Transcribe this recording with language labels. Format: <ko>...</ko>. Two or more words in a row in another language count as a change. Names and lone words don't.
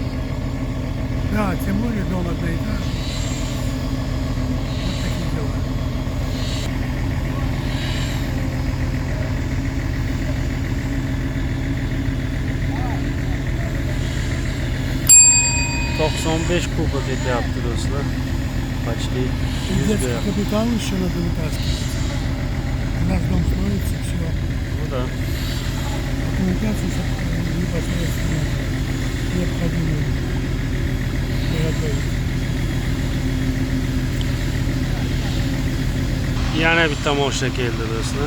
<ru>Да, тем более дом одноэтажный. Вот такие дела.</ru> <uz>kuba ketyapti do'stlar.</uz> <ru>Почти 100 Детский капитал еще надо вытаскивать. У нас дом строится, все. Ну да. Документацию непосредственно необходимо приготовить.</ru> <uz>Yana bitta mashina keldi do'stlar.</uz>